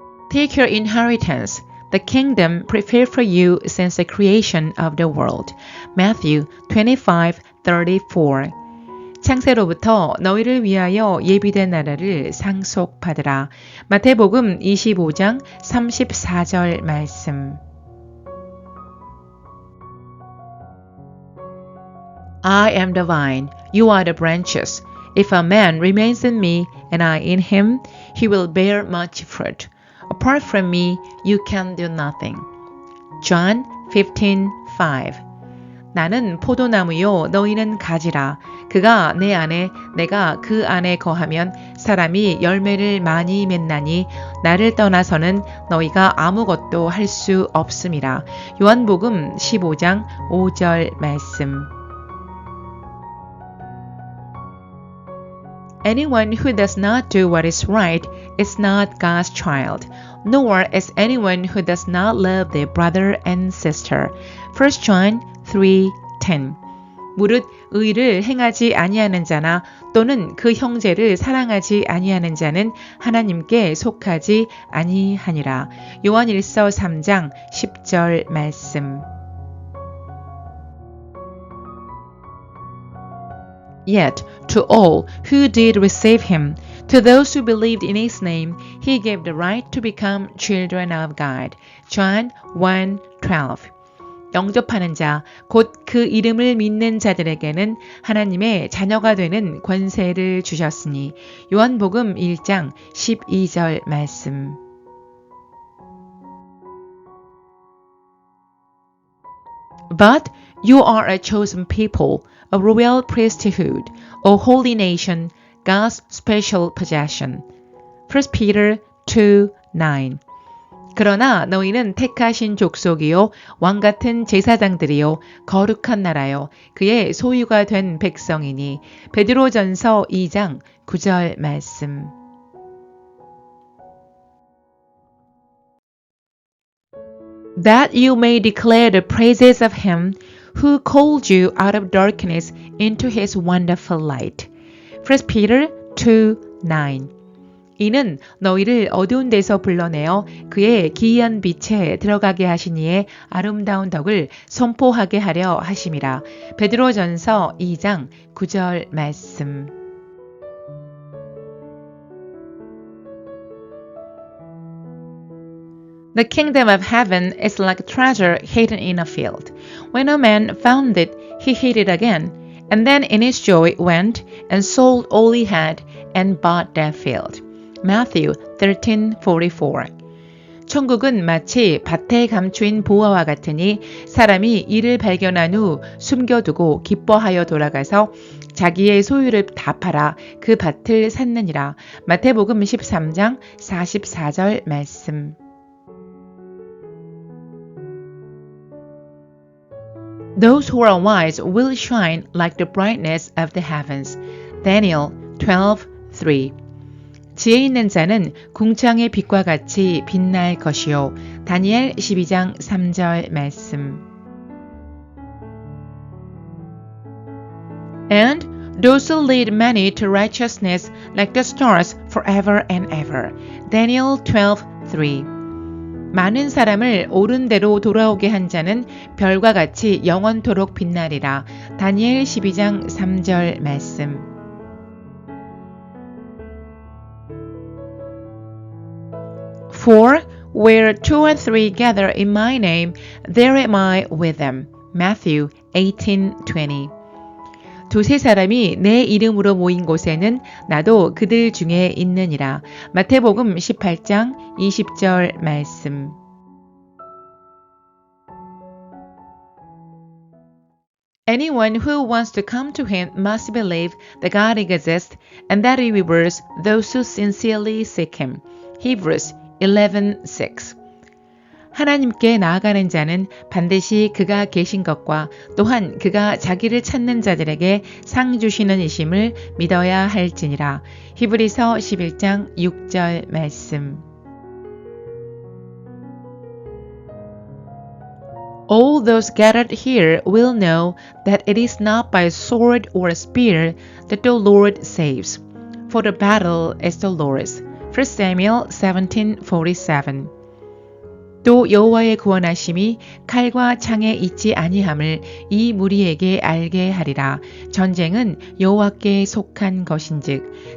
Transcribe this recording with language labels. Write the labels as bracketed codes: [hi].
[en] Take your inheritance, the kingdom prepared for you since the creation of the world. Matthew 25:34. [ko] 창세로부터 너희를 위하여 예비된 나라를 상속받으라. 마태복음 25장 34절 말씀. [en] I am the vine, you are the branches. If a man remains in me and I in him, he will bear much fruit. Apart from me, you can do nothing. John 15:5. [ko] 나는 포도나무요 너희는 가지라. 그가 내 안에 내가 그 안에 거하면 사람이 열매를 많이 맺나니 나를 떠나서는 너희가 아무것도 할 수 없음이라. 요한복음 15장 5절 말씀. [en] Anyone who does not do what is right is not God's child, nor is anyone who does not love their brother and sister. 1 John 3:10. [ko] 무릇 의를 행하지 아니하는 자나 또는 그 형제를 사랑하지 아니하는 자는 하나님께 속하지 아니하니라. 요한일서 3장 10절 말씀. [en] Yet to all who did receive him, to those who believed in his name, he gave the right to become children of God. John 1:12. [ko] 영접하는 자, 곧 그 이름을 믿는 자들에게는 하나님의 자녀가 되는 권세를 주셨으니. 요한복음 1장 12절 말씀. [en] But you are a chosen people, a royal priesthood, a holy nation, God's special possession. 1 Peter 2:9. [ko] 그러나 너희는 택하신 족속이요 왕 같은 제사장들이요 거룩한 나라요 그의 소유가 된 백성이니. 베드로전서 2장 9절 말씀. [en] That you may declare the praises of him who called you out of darkness into his wonderful light. 1 Peter 2:9. [ko] 이는 너희를 어두운 데서 불러내어 그의 기이한 빛에 들어가게 하신 이의 아름다운 덕을 선포하게 하려 하심이라. 베드로전서 2장 9절 말씀. [en] The kingdom of heaven is like a treasure hidden in a field. When a man found it, he hid it again, and then in his joy went and sold all he had and bought that field. Matthew 13:44. [ko] 천국은 마치 밭에 감추인 보화와 같으니 사람이 이를 발견한 후 숨겨두고 기뻐하여 돌아가서 자기의 소유를 다 팔아 그 밭을 샀느니라. 마태복음 13장 44절 말씀. [en] Those who are wise will shine like the brightness of the heavens. Daniel 12:3. [ko] 지혜 있는 자는 궁창의 빛과 같이 빛날 것이요. 다니엘 12장 3절 말씀. [en] And those who lead many to righteousness like the stars forever and ever. Daniel 12:3. [ko] 많은 사람을 옳은 대로 돌아오게 한 자는 별과 같이 영원토록 빛나리라. 다니엘 12장 3절 말씀. [en] For where two or three gather in my name, there am I with them. Matthew 18:20. [ko] 두세 사람이 내 이름으로 모인 곳에는 나도 그들 중에 있느니라. 마태복음 18장 20절 말씀. [en] Anyone who wants to come to him must believe that God exists and that he rewards those who sincerely seek him. Hebrews 11:6. [ko] 하나님께 나아가는 자는 반드시 그가 계신 것과 또한 그가 자기를 찾는 자들에게 상 주시는 이심을 믿어야 할지니라. 히브리서 11장 6절 말씀. [en] All those gathered here will know that it is not by sword or spear that the Lord saves, for the battle is the Lord's, 1 Samuel 17:47. [ko] 또 여호와의 구원하심이 칼과 창에 있지 아니함을 이 무리에게 알게 하리라. 전쟁은 여호와께 속한 것인즉.